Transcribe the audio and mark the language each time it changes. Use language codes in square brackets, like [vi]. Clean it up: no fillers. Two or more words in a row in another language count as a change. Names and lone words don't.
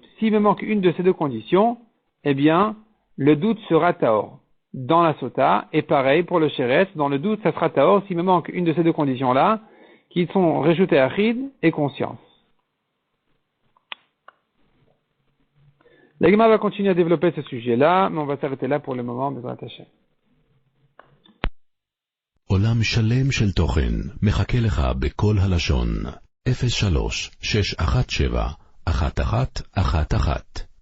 [fr] S'il me manque une de ces deux conditions, eh bien, le doute sera taor dans la sota, et pareil pour le sheretz, dans le doute, ça sera taor s'il me manque une de ces deux conditions-là, qui sont [he] רשות היחיד [fr] et conscience. La Gemara va continuer à développer ce sujet-là, mais on va s'arrêter là pour le moment, [he] בעזרת השם. עולם שלם של תוכן מחכה לך בכל הלשון 03-617-1111